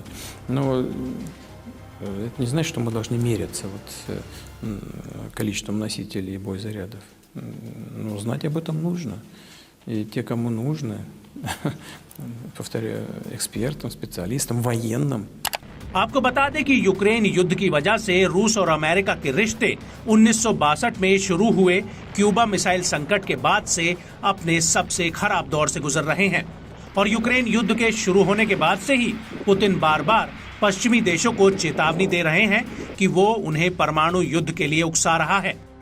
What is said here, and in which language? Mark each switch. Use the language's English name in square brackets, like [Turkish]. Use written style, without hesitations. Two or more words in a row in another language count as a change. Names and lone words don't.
[Russian] Но это не значит, что мы должны меряться количеством носителей и боезарядов. Но знать об этом нужно. И те, кому нужно, повторяю, экспертам, специалистам, военным. [Hindi] आपको बता दें कि यूक्रेन युद्ध की वजह से रूस और अमेरिका के रिश्ते 1962 में शुरू हुए क्यूबा मिसाइल संकट के बाद से अपने सबसे खराब दौर से गुजर रहे हैं और यूक्रेन युद्ध के शुरू होने के बाद से ही पुतिन बार बार पश्चिमी देशों को चेतावनी दे रहे हैं कि वो उन्हें परमाणु युद्ध के लिए उकसा रहा है।